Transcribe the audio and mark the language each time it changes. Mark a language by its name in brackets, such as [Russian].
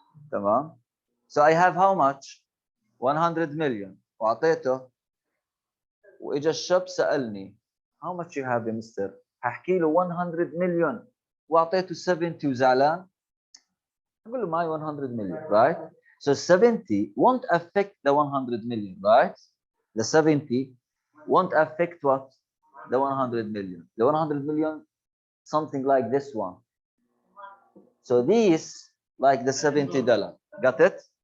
[Arabic] تمام؟ [English] So I have how much? 100 million. [Arabic] واعطيته واجا الشاب سالني [English] how much you have [Arabic] يا مستر؟ هحكي له 100 مليون واعطيته 70 وزعلان. اقول له معي 100 [English] million, right? So 70 won't affect the 100 million, right? The 70 won't affect what? The 100 million. The 100 million, something like this one. So these, like the $70. Got it?